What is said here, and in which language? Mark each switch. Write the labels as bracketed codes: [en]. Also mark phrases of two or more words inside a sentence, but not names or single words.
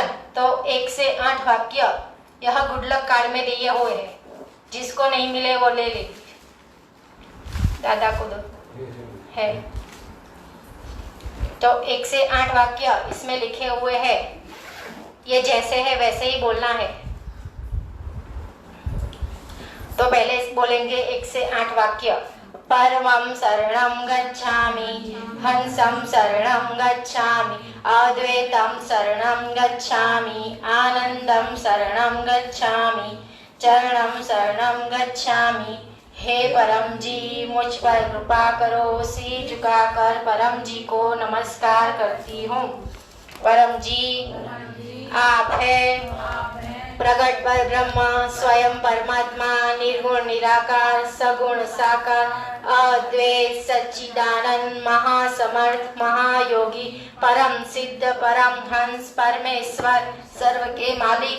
[hi] तो 1 से 8 वाक्य यह गुड लक कार्ड में दिए हुए हैं, जिसको नहीं मिले वो ले ले, दादा को दो है। तो 1 से 8 वाक्य इसमें लिखे हुए हैं, ये जैसे है वैसे ही बोलना है। तो पहले बोलेंगे 1 से 8 वाक्य। [sa] परमं शरणं गच्छामि, हंसं शरणं गच्छामि, अद्वैतं शरणं गच्छामि, आनंदं शरणं गच्छामि, चरणं शरणं गच्छामि। [hi] हे परम जी मुझ पर कृपा करो, सिर झुकाकर परम जी को नमस्कार करती हूँ। परम जी आप है प्रगट पर ब्रह्म, स्वयं परमात्मा, निर्गुण निराकार, सगुण साकार, अद्वैत सच्चिदानंद, महासमर्थ, महायोगी, परम सिद्ध, परम हंस, परमेश्वर, सर्व के मालिक,